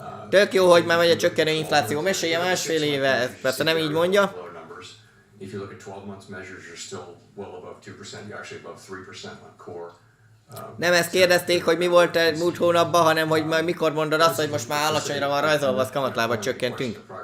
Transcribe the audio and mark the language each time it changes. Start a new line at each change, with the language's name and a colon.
Hungarian: Tök jó, hogy már megy a csökkenő infláció. Mesélje másfél éve, ez persze nem így mondja.
English: If you look at 12 months measures, you're still well above 2%. You're actually above 3% on core.
Hungarian: Nem ezt kérdezték, hogy mi volt múlt hónapban, hanem hogy majd mikor mondod azt, hogy most már alacsonyra van rajzolva, az kamatlábat csökkentünk.